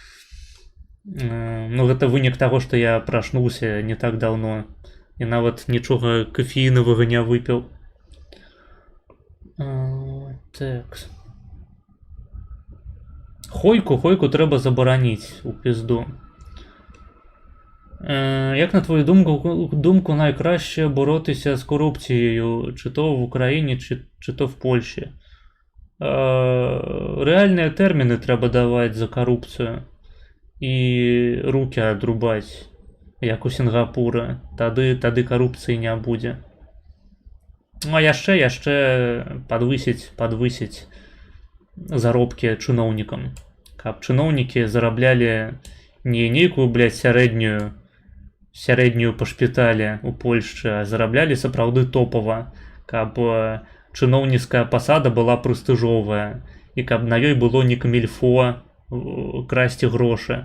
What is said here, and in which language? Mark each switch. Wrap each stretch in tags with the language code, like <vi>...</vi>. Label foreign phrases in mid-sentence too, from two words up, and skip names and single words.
<be>Ну гэта вынік таго, што я прачнуўся не так даўно і нават нічога кафеінавага не выпіў. Так. Хойку трэба забараніць у пізду.</be> <uk>Як на твою думку найкраще боротися з корупцією, чи то в Україні, чи то в Польщі? Реальні терміни треба давати за корупцію і руки отрубати, як у Сінгапура.</uk> <be>Тады</be> <uk>корупції не буде.</uk> <be>Ну, а яшчэ падвысіць заробкі чыноўнікам. Каб чыноўнікі зараблялі не нейкую, блядь, сярэднюю па шпіталі у Польшчы, а зараблялі сапраўды топава, каб чыноўніцкая пасада была прэстыжовая і каб на ёй было не камільфо красці грошы.</be>